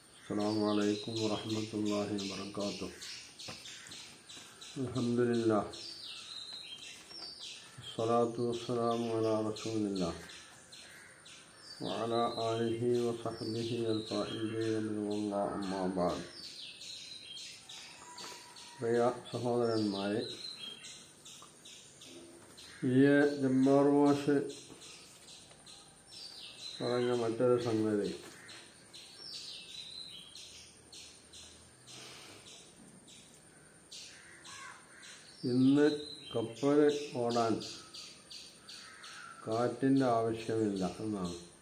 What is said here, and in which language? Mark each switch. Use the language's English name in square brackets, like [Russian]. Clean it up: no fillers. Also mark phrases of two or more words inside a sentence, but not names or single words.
[Arabic] السلام عليكم ورحمة الله وبركاته. الحمد لله والصلاة والسلام على رسول الله وعلى آله وصحبه الفائزين بالله أما بعد. [Malayalam] പ്രിയ സഹോദരന്മാരെ, ഈ ജബ്ബാർ മാഷ് പറഞ്ഞ മറ്റൊരു സംഗതി, ഇന്ന് കപ്പൽ ഓടാൻ കാറ്റിൻ്റെ ആവശ്യമില്ല എന്നാണ്.